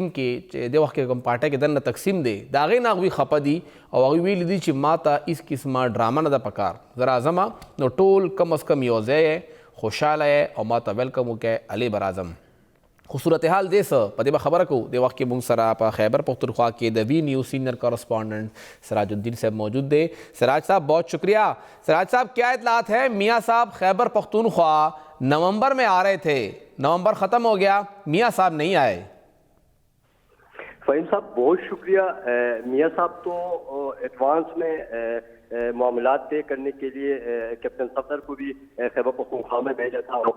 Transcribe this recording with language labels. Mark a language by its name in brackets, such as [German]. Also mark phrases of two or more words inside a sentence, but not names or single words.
[Pashto] کې چې د وخت کې کوم پارټۍ کې دننه تقسیم دی د هغې نه هغوی خفه دي او هغوی ویلي دي چې ما ته هېڅ قسمه ډرامه نه ده پکار زه راځمه نو ټول کم از کم یو ځای یې خوشحاله یې او ما ته ویلکم وکړئ هلې به راځم خو صورتحال دی څه په دې به خبره کوو د وخت کې موږ سره په خیبر پختونخوا کې د وی نیوز [English] senior correspondent [Pashto] سراج الدین صاحب موجود دے [Urdu] سراج صاحب بہت شکریہ سراج صاحب کیا اطلاعات ہے میاں صاحب خیبر پختونخوا نومبر میں آ رہے تھے نومبر ختم ہو گیا میاں صاحب نہیں آئے فہیم صاحب بہت شکریہ میاں صاحب تو ایڈوانس میں معاملات طے کرنے کے لیے کیپٹن صفدر کو بھی خیبر پختونخوا میں بھیجا تھا اور